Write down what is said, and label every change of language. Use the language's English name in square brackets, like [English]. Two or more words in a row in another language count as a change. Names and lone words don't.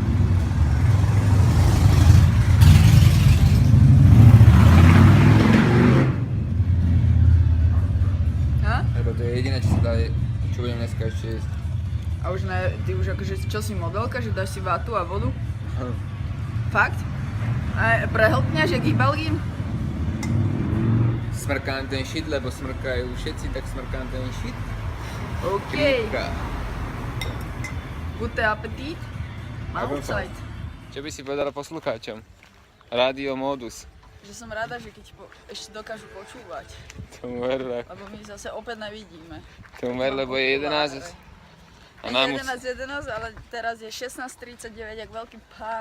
[Slovak] Lebo to je jediné, čo sa dá, čo budem dneska ešte jesť. A už ne, ty už akože, čo si modelka, že dáš si vátu a vodu? Fakt? A prehltňaš, jak ich Belgín? Smrkám ten shit, lebo smrkajú všetci, tak smrkám ten shit. OK. Kripka. [German] Gute appetit. [Slovak] Outside. Čo by si povedala poslucháčom? Radio Modus. Že som rada, že keď ešte dokážu počúvať. Tomu ver, Lebo my zase opäť nevidíme. Tomu ver, lebo je 11. A nám 11, ale teraz je 16:39, jak veľký pán.